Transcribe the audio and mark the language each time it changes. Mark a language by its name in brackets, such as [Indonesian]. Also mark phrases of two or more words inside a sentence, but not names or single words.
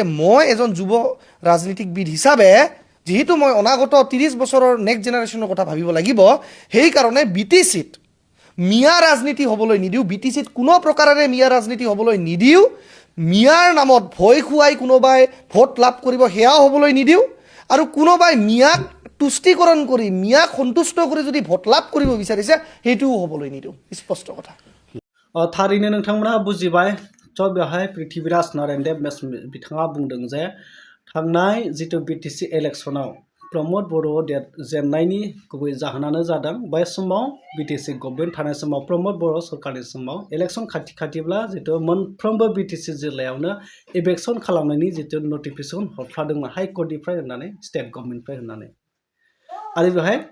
[Assamese] মই এজন যুৱ ৰাজনীতিকবিদ হিচাপে যেহেতু মই অনাগত 30 বছৰৰ [English] next generation [Assamese] কথা ভাবিব লাগিব সেইকাৰণে BTCত মিয়া ৰাজনীতি হ'বলৈ নিদিওঁ BTCত কোনো প্ৰকাৰেৰে মিয়া ৰাজনীতি হ'বলৈ নিদিওঁ মিয়াৰ নামত ভয় খুৱাই কোনোবাই ভোট লাভ কৰিব সেয়াও হ'বলৈ নিদিওঁ আৰু কোনোবাই মিয়াক তুষ্টিকৰণ কৰি মিয়াক সন্তুষ্ট কৰি যদি ভোট লাভ কৰিব বিচাৰিছে সেইটোও হ'বলৈ নিদিওঁ স্পষ্ট কথা [Bodo] थारैनो नोंथांमोना बुजिबाय थ' बेवहाय पृथ्वीराज नारायण देव बिथाङा बुंदों जे थांनाय जिथु BTC इलेक्सनाव प्रमोद बर' जेननायनि गुबै जाहोनानो जादों बै समाव BTC गभर्नमेन्ट थानाय समाव प्रमोद बर' सरकारनि समाव इलेक्सन खाथिब्ला जिथु मोनफ्रोमबो BTC जिल्लायावनो इलेक्सन खालामनायनि जिथु नटिफिकेसन हरफ्लादोंमोन हाइकर्टनिफ्राय होननानै [English] state government [Bodo] होननानै आरो बेवहाय